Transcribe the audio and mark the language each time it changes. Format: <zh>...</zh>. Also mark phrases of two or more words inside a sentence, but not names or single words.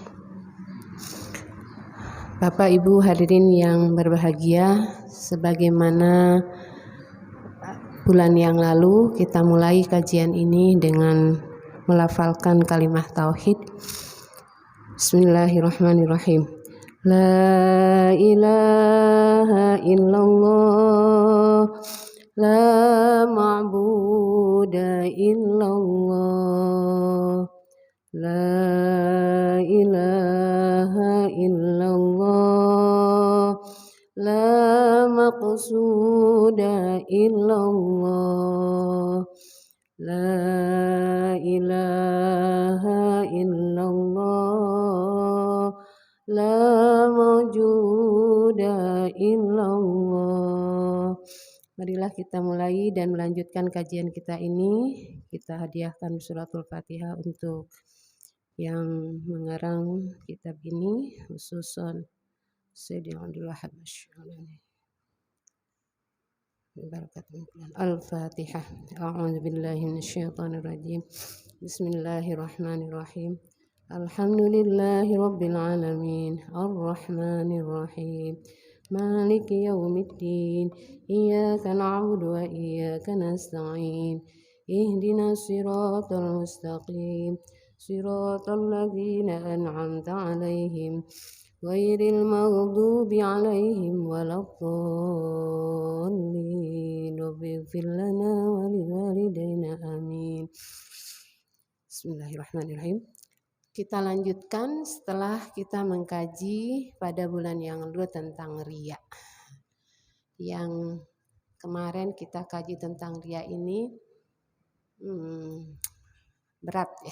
<id>Bapak Ibu hadirin yang berbahagia, sebagaimana bulan yang lalu kita mulai kajian ini dengan melafalkan kalimat tauhid.</id> <ar>بسم الله الرحمن الرحيم. لا إله إلا الله، لا معبود إلا الله, لا إله إلا الله، لا مقصود إلا الله، لا إله إلا الله، لا موجود إلا الله.</ar> <id>Marilah kita mulai dan melanjutkan kajian kita ini. Kita hadiahkan suratul Fatihah untuk yang mengarang kitab ini, khususon Sayyidina Abdul Wahab Asy-Syarani.</id> <ar>الفاتحة. أعوذ بالله من الشيطان الرجيم. بسم الله الرحمن الرحيم. الحمد لله رب العالمين. الرحمن الرحيم. مالك يوم الدين. إياك نعبد وإياك نستعين. اهدنا الصراط المستقيم. صراط الذين أنعمت عليهم غير المغضوب عليهم ولا الضالين. اغفر لنا ولوالدينا آمين. بسم الله الرحمن الرحيم.</ar> <id>Kita lanjutkan setelah kita mengkaji pada bulan yang lalu tentang riya. Yang kemarin kita kaji tentang riya ini berat ya.</id>